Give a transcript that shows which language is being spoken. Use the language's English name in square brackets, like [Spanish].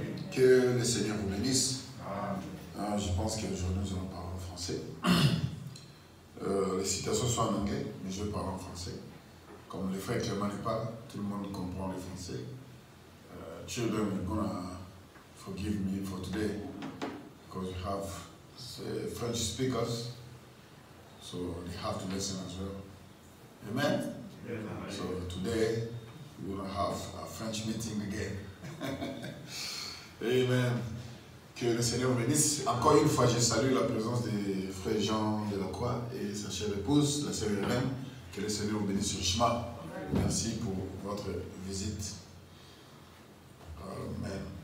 [French] Que le Seigneur vous bénisse. Je pense qu'aujourd'hui nous allons parler en français. Les citations sont en anglais, mais je vais parler en français. Comme le frère Clément n'est pas là, tout le monde comprend le français. [English] Children, you're gonna forgive me for today because we have French speakers, so they have to listen as well. Amen. So today we're gonna have a French meeting again. Amen. [French] Que le Seigneur vous bénisse. Encore une fois, je salue la présence des frères Jean de la Croix et sa chère épouse, la sœur Hélène. Que le Seigneur vous bénisse richement. Merci pour votre visite. Amen.